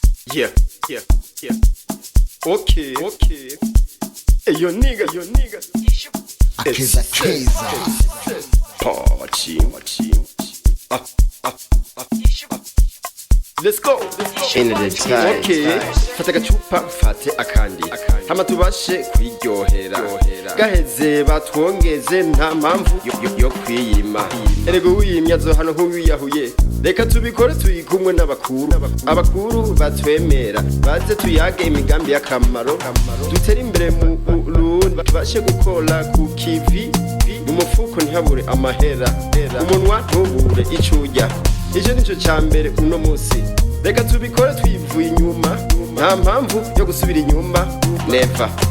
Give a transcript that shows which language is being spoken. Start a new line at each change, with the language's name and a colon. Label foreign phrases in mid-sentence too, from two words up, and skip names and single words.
English: Yeah. Okay. Hey, yo nigga.
Rundi: Akeza.
English: Party. Let's go. Okay.
Rundi: Fata agacupa mfate akandi hama tubashe kwiryohera gaheze batwongeze nta mpamvu yo kwiyima erego wiyimya zo hano nk'uwiyahuye reka tubikore tuyikumwe n'abakuru batwemera baze tuyage imigambi y'akamaro dutere imbere mu Burundi tubashe gukora ku kivi mu mufuko ntihabure amahera umunwa ntubure icurya icyo nico cyambere uno munsi reka tubikore twivuye inyuma nta mpamvu yo gusubira inyuma never